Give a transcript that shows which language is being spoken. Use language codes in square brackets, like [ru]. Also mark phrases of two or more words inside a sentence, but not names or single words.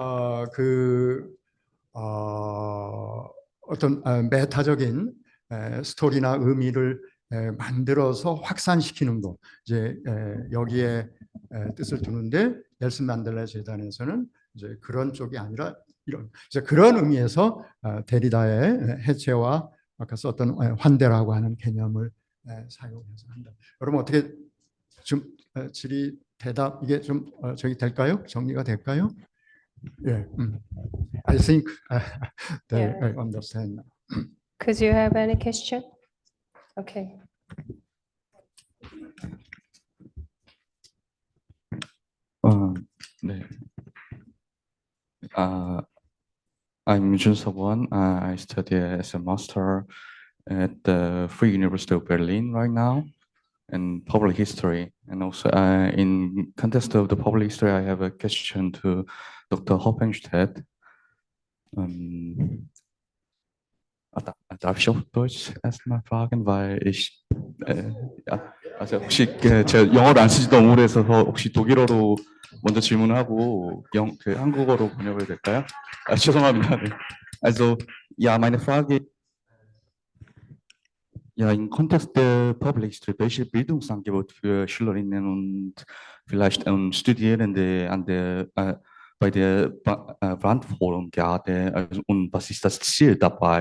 [ko] 어떤 메타적인 스토리나 의미를 만들어서 확산시키는 거, 이제 여기에 뜻을 두는데 넬슨 만델라 재단에서는 이제 그런 쪽이 아니라 이런 이제 그런 의미에서 데리다의 해체와 아까 썼던 환대라고 하는 개념을 사용해서 한다. 여러분 어떻게 좀 질의 대답 이게 좀 저기 될까요? 정리가 될까요? 예, [en] I think they understand. Could you have any question? Okay. [ko] 네. [en] I'm Jun Seok-won. I study as a master at the Free University of Berlin right now in public history. And also in context of the public history, I have a question to Dr. [ko] Hoppenstedt. [de] Darf ich auf Deutsch erstmal fragen, weil ich ja, also [ko] 혹시 제가 영어를 안 쓰지 너무 오래 해서 혹시 독일어로 먼저 질문하고 한국어로 번역을 될까요? 죄송합니다. 네. [de] Also ja, meine Frage ja im Kontext der [en] Public History, [de] welche Bildungsangebot für Schülerinnen und vielleicht Studierende an der bei der Brandforum gerade, also, und was ist das Ziel dabei?